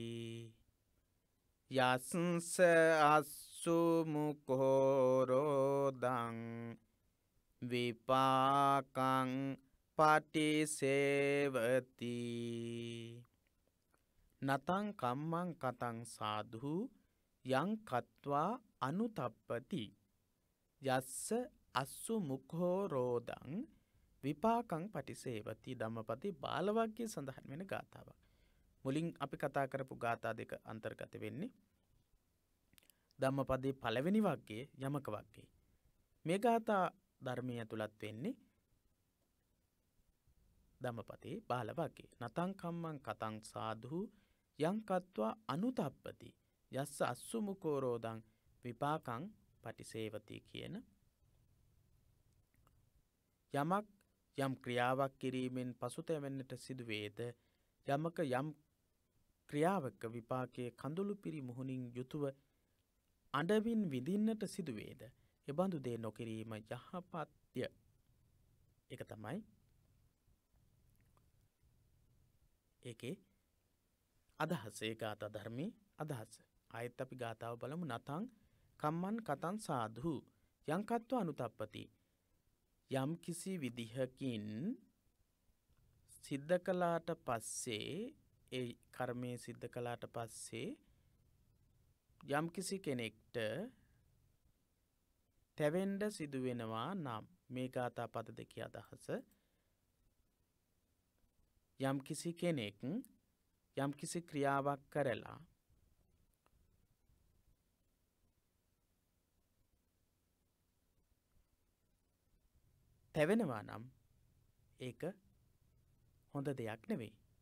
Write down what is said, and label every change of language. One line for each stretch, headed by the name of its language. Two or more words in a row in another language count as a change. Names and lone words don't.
Pali: යස්ස අස්සු මුඛෝරෝදං විපාකං පටිසේවති නතං කම්මං කතං සාදු යං කତ୍වා අනුතප්පති යස්ස අස්සු මුඛෝරෝදං විපාකං පටිසේවති
Sinhala: ධම්මපදි බාලවග්ගයේ සඳහන් වෙන ගාථාවක්. මුලින් අපි කතා කරපු ගාථා දෙක අන්තර්ගත වෙන්නේ ධම්මපදයේ පළවෙනි වග්ගයේ යමක වග්ගයේ. මේ ගාථා ධර්මයේ ඇතුළත් වෙන්නේ ධම්මපදයේ බාලවග්ගයේ.
Pali: නතං කම්මං කතං සාදු යං කତ୍වා අනුතප්පති යස්ස අස්සු මුඛෝරෝදං විපාකං පටිසේවති
Sinhala: කියන යමක් යම් ක්‍රියාවක් කිරීමෙන් පසුතැවෙන්නට සිදුවේද යමක යම් ක්‍රියාවක විපාකයේ කඳුළු පිරි මුහුණින් යුතුව අඬමින් විඳින්නට සිදුවේද එබඳු දේ නොකිරීම යහපත්ය. ඒක තමයි ඒකේ අදහස. ඒ ගාථා ධර්මයේ අදහස. ආයෙත් අපි ගාථාව බලමු.
Pali: නතං කම්මං කතං සාදු යං කତ୍වා අනුතප්පති
Sinhala: යම් කිසි විදිහකින් සිද්ධ කළාට පස්සේ ඒ කර්මයේ සිද්ධ කළාට පස්සේ යම් කිසි කෙනෙක්ට තැවෙන්න සිදු වෙනවා නම් මේ ගාථා පද දෙකේ අදහස යම් කිසි කෙනෙක් යම් කිසි ක්‍රියාවක් කරලා තැවෙනවා නම් ඒක හොඳ දෙයක් නෙවෙයි.